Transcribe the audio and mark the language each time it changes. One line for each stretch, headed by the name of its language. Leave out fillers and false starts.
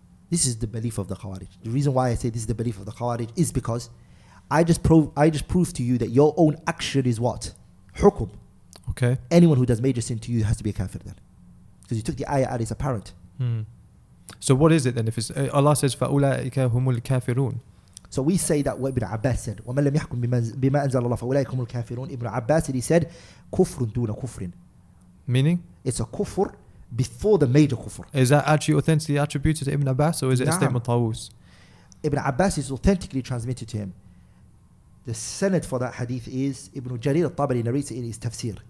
English: This is the belief of the khawarij. The reason why I say this is the belief of the khawarij is because I just proved to you that your own action is what?
Arabic: Hukum.
English: Okay. Anyone who does major sin to you has to be a kafir then. Because you took the ayah out, it's apparent. So what is it then? If it's Allah says
Arabic: فَأُولَٰئِكَ هُمُ الْكَافِرُونَ.
English: So we say that what Ibn Abbas said,
Arabic: وَمَنْ لَمْ يَحْكُمْ بِمَا أَنزَلَ اللَّهُ فَأُولَٰئِكَ هُمُ الْكَافِرُونَ.
English: Ibn Abbas said, he said,
Arabic: كُفْرٌ دُونَ كُفْرٍ.
English: Meaning? It's a kufr before the major kufr. Is that actually authentically attributed to Ibn Abbas, or is it a statement Tawus? Ibn Abbas is authentically transmitted to him. The sanad for that hadith is Ibn Jarir al-Tabari narrates it in his tafsir.